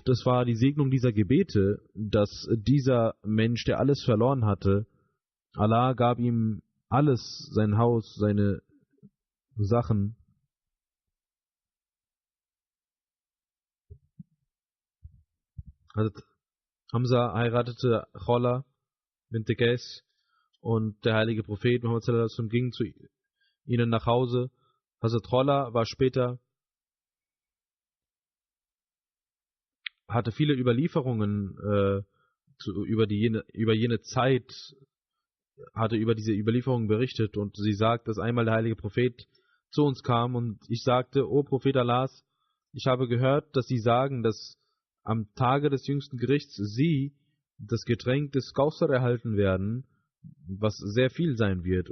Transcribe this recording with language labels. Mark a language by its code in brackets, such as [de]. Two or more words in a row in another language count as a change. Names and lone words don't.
[de] Das war die Segnung dieser Gebete, dass dieser Mensch, der alles verloren hatte, Allah gab ihm alles, sein Haus, seine Sachen. Hazrat Hamza heiratete Khola bint Qais, und der heilige Prophet Muhammad [ar] صلى الله عليه وسلم [de] ging zu ihnen nach Hause. Hazrat Khola war später, hatte viele Überlieferungen über jene Zeit hatte über diese Überlieferung berichtet und sie sagt, dass einmal der heilige Prophet zu uns kam und ich sagte, O Prophet Allahs, ich habe gehört, dass Sie sagen, dass am Tage des jüngsten Gerichts Sie das Getränk des Kausar erhalten werden, was sehr viel sein wird.